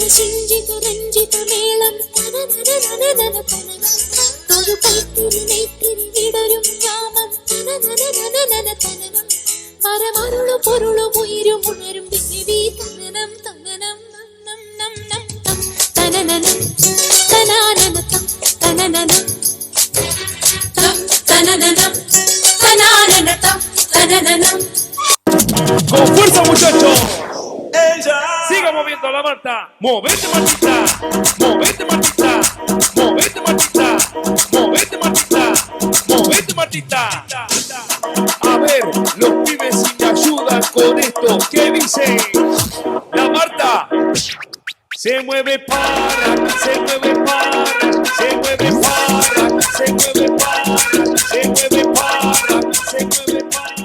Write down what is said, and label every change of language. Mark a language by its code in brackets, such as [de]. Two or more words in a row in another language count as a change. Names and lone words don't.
[ml] സിഞ്ചിത രഞ്ജിത മേളം തനനനനനന തനനം തൊഴു കൈത്തിരി നെയ്ത്തിരി വിടരും യാമം തനനനനനന തനനം മരമരുളു പൊരുളും ഉയരും ഉണരും ദേവി തനനം തനനം നം നം നം തം തനനനം തനാനന തം തനനനം [es] Con fuerza, muchachos. Siga moviendo la Marta. Movete, Martita. Movete, Martita. Movete, Martita. Movete, Martita. Movete, Martita. A ver, los pibes si me ayudan con esto. ¿Qué dicen? La Marta se mueve para, se mueve para, se mueve para, se mueve para, se mueve para, se mueve para.